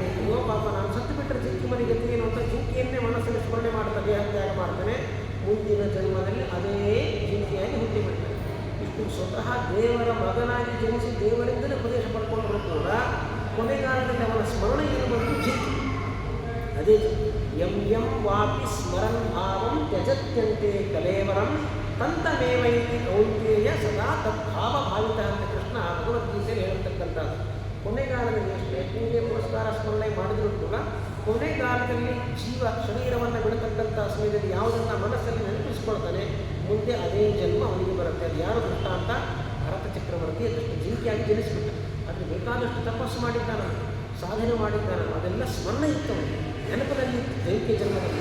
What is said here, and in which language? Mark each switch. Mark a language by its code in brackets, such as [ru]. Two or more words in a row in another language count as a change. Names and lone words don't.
[kn] ಅಯ್ಯೋ ಪಾಪ, ನಾನು ಸತ್ತು ಬಿಟ್ಟರೆ ಜಿಂಕೆ ಮರಿ ಗತಿ ಏನು ಅಂತ ಜಿಂಕೆಯನ್ನೇ ಮನಸ್ಸಲ್ಲಿ ಸ್ಮರಣೆ ಮಾಡ್ತಾ ದೇಹತ್ಯಾಗ ಮಾಡ್ತಾನೆ. ಮುಂದಿನ ಜನ್ಮದಲ್ಲಿ ಅದೇ ಜಿಂಕೆಯಾಗಿ ಹುಟ್ಟಿಬಿಡ್ತಾನೆ. ಇಷ್ಟು ಸ್ವತಃ ದೇವರ ಮಗನಾಗಿ ಜನಿಸಿ ದೇವರಿಂದಲೇ ಉಪದೇಶ ಪಡ್ಕೊಂಡ್ರೂ ಕೂಡ ಕೊನೆಗಾಲದಲ್ಲಿ ಅವನ ಸ್ಮರಣೆ ಏನು ಬಂದು ಜಿಂಕೆ. ಅದೇ [sa] ಯಂ ಯಂ ವಾಪಿ ಸ್ಮರನ್ ಭಾವಂ ತ್ಯಜತ್ಯಂತೆ ಕಲೇವರಂ ತಂತಮೇವೈತಿ ಕೌಂತೇಯ ಸದಾ ತದ್ಭಾವ ಭಾವಿತ [kn] ಅಂತ ಕೃಷ್ಣ ಭಗವದ್ಗೀತೆಯಲ್ಲಿ ಹೇಳ್ತಕ್ಕಂಥದ್ದು. ಕೊನೆಗಾಲದಲ್ಲಿ ಅಷ್ಟೇ ಪೂಜೆ ಪುರಸ್ಕಾರ ಸ್ಮರಣೆ ಮಾಡಿದರೂ ಕೂಡ ಕೊನೆಗಾಲದಲ್ಲಿ ಜೀವ ಶರೀರವನ್ನು ಬಿಡತಕ್ಕಂಥ ಸಮಯದಲ್ಲಿ ಯಾವುದನ್ನು ಮನಸ್ಸಲ್ಲಿ ನೆನಪಿಸ್ಕೊಳ್ತಾನೆ ಮುಂದೆ ಅದೇ ಜನ್ಮ ಅವನಿಗೆ ಬರುತ್ತೆ. ಅದು ಯಾರು ದೃಷ್ಟ ಅಂತ? ಭರತ ಚಕ್ರವರ್ತಿ ಅದಷ್ಟು ಜಿಂಕೆಯಾಗಿ ಜನಿಸ್ಬಿಟ್ಟ. ಆದರೆ ಬೇಕಾದಷ್ಟು ತಪಸ್ಸು ಮಾಡಿದ್ದಾನ, ಸಾಧನೆ ಮಾಡಿದ್ದಾನ, ಅದೆಲ್ಲ ಸ್ಮರಣೆ ಇತ್ತು, ನೆನಪಿನಲ್ಲಿ ಜಿಂಕೆ ಜನ್ಮದಲ್ಲಿ.